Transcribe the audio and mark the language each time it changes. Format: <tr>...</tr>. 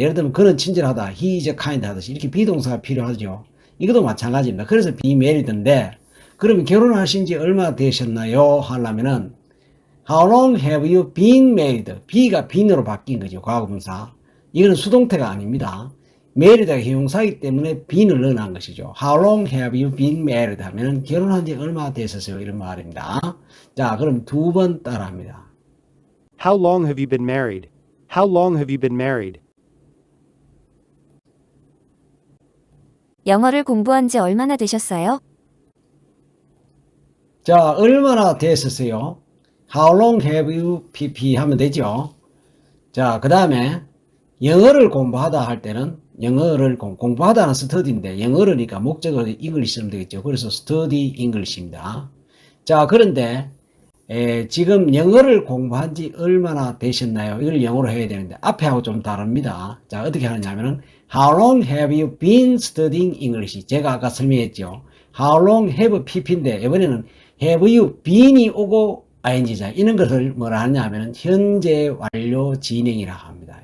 <ko>예를 들면 그는 친절하다.</ko> <en>he is kind</en> <ko>하듯이 이렇게 비동사가 필요하죠. 이것도 마찬가지입니다. 그래서 be married인데 그러면 결혼하신 지 얼마나 되셨나요? 하려면은</ko> <en>How long have you been married?</en> <ko>be가 been으로 바뀐 거죠. 과거분사. 이거는 수동태가 아닙니다. married가 형용사이기 때문에 been을 넣어놓은 것이죠.</ko> <en>How long have you been married?</en> <ko>하면은 결혼한 지 얼마나 되셨어요? 이런 말입니다. 자, 그럼 두 번 따라 합니다.</ko> <en>How long have you been married? How long have you been married?</en> <ko>영어를 공부한 지 얼마나 되셨어요? 자, 얼마나 됐었어요?</ko> <en>How long have you pp</en> <ko>하면 되죠. 자, 그 다음에 영어를 공부하다 할 때는 영어를 공부하다는 study인데 영어로니까 목적어로 English 쓰면 되겠죠. 그래서 study English입니다. 자, 그런데 지금 영어를 공부한 지 얼마나 되셨나요? 이걸 영어로 해야 되는데 앞에하고 좀 다릅니다. 자, 어떻게 하느냐면은</ko> <en>How long have you been studying English?</en> <ko>제가 아까 설명했죠. How long have pp인데 이번에는</ko> <en>have you been</en> <ko>이 오고 ing자 이런 것을 뭐라 하냐면은 현재 완료 진행이라고 합니다.</ko>